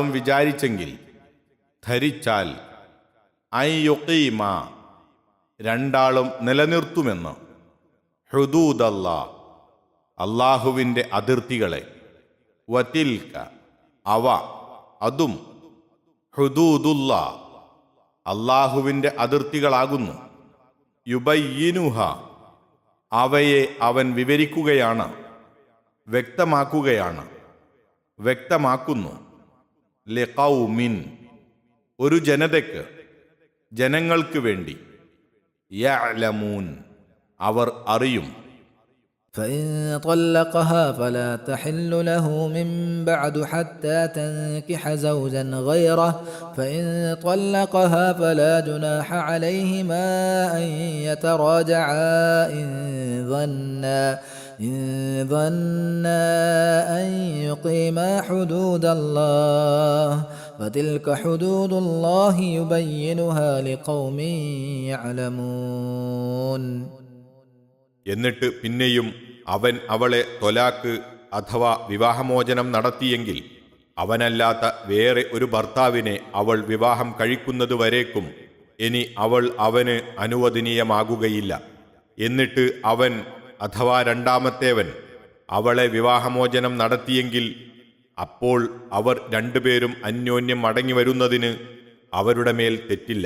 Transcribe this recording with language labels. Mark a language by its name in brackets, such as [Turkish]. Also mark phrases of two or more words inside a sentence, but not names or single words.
[Malayalam] വിചാരിച്ചെങ്കിൽ, ധരിച്ചാൽ, അയ്യുഖീമ രണ്ടാളും നിലനിർത്തുമെന്ന്, ഹുദൂദല്ലാ അള്ളാഹുവിൻ്റെ അതിർത്തികളെ, വതിൽക അവ അതും, ഹുദൂദുല്ലാ അള്ളാഹുവിൻ്റെ അതിർത്തികളാകുന്നു, യുബയ്യിനുഹ അവയെ അവൻ വിവരിക്കുകയാണ്, വ്യക്തമാക്കുന്നു, ലിഖൗമിൻ ഒരു ജനതയ്ക്ക്, ജനങ്ങൾക്ക് വേണ്ടി, യഅലമൂൻ അവർ അറിയും. [Arabic] فإن طلقها فلا تحل له من بعد حتى تنكح زوجا غيره فإن طلقها فلا جناح عليهما أن يتراجعا إن ظنا أن يقيما حدود الله وتلك حدود الله يبينها لقوم يعلمون. [Malayalam] എന്നിട്ട് പിന്നെയും അവൻ അവളെ ത്വലാക്ക് അഥവാ വിവാഹമോചനം നടത്തിയെങ്കിൽ അവനല്ലാത്ത വേറെ ഒരു ഭർത്താവിനെ അവൾ വിവാഹം കഴിക്കുന്നതുവരേക്കും ഇനി അവൾ അവന് അനുവദനീയമാകുകയില്ല. എന്നിട്ട് അവൻ അഥവാ രണ്ടാമത്തേവൻ അവളെ വിവാഹമോചനം നടത്തിയെങ്കിൽ അപ്പോൾ അവർ രണ്ടുപേരും അന്യോന്യം മടങ്ങി വരുന്നതിന് അവരുടെ മേൽ തെറ്റില്ല.